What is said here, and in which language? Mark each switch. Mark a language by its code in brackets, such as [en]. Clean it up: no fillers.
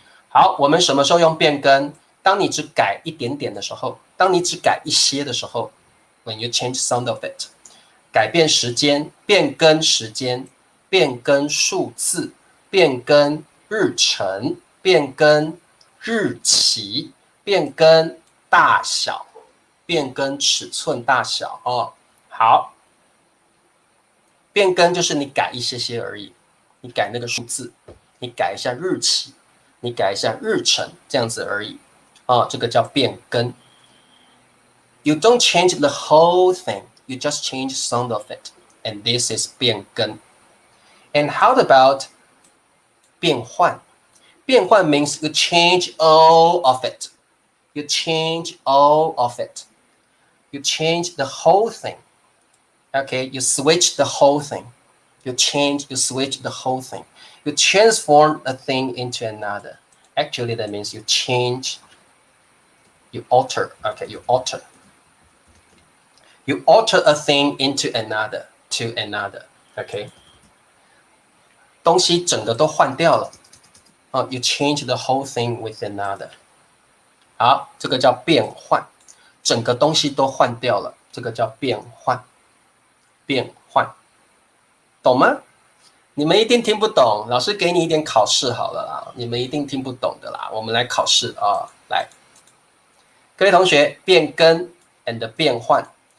[zh] 好，我们什么时候用变更？当你只改一点点的时候，当你只改一些的时候 ， [en] when you change some of it， [zh] 改变时间，变更时间，变更数字，变更日程，变更日期，变更大小，变更尺寸大小哦。好，变更就是你改一些些而已，你改那个数字，你改一下日期，你改一下日程，这样子而已。这个叫变更。 [en] You don't change the whole thing, you just change some of it, and this is 变更。 And how about 变换？ 变换 means you change all of it. You change all of it. You change the whole thing. Okay, you switch the whole thing. You switch the whole thing. You transform a thing into another. Actually, that means you change, you alter. Okay, you alter. You alter a thing into another, to another. [zh] Okay. 东西整个都换掉了。 [en] You change the whole thing with another. [zh] 好，这个叫变换，整个东西都换掉了，这个叫变换。变换，懂吗？你们一定听不懂，老师给你一点考试好了啦，你们一定听不懂的啦。我们来考试啊，来，各位同学，变更 and 变换。